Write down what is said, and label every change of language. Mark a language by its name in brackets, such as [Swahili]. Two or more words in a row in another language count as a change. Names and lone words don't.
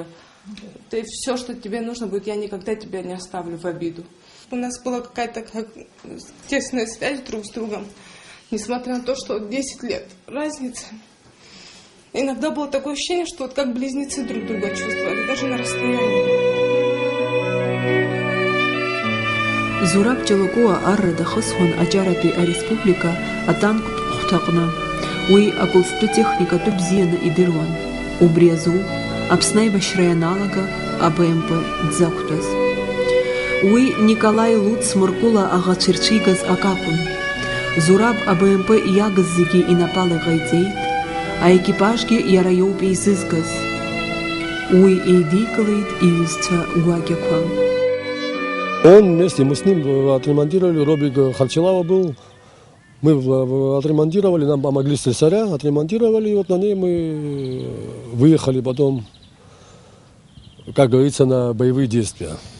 [Russian] Ты все, что тебе нужно будет, я никогда тебя не оставлю в обиду. У нас была какая-то тесная связь друг с другом, несмотря на то, что 10 лет разница. Иногда было такое ощущение, что вот как близнецы друг друга чувствовали, даже на расстоянии. [Abkhazian] Зураб Ҷолоҟәуа арра дахысуан аҷаратәи ареспублика атанктә хәҭаҟны. Уи акәылстәы техникатәы бзианы идыруан. Убри азоуп Аԥсны аибашьра ианалага АБМП дзақәтәаз. Уи Николаи Луц Мыркәыла аӷацәа ирцәигаз акакәын. Зураб АБМП иагыз зегьы инапала иҟаиҵеит, аекипажгьы иара иоуп еизызгаз. Уи еидикылеит иҩызцәа гәакьақәа. [Russian] Он вместе, мы с ним отремонтировали, Робик Харчелава был, мы отремонтировали, нам помогли слесаря, отремонтировали, и вот на ней мы выехали потом, как говорится, на боевые действия.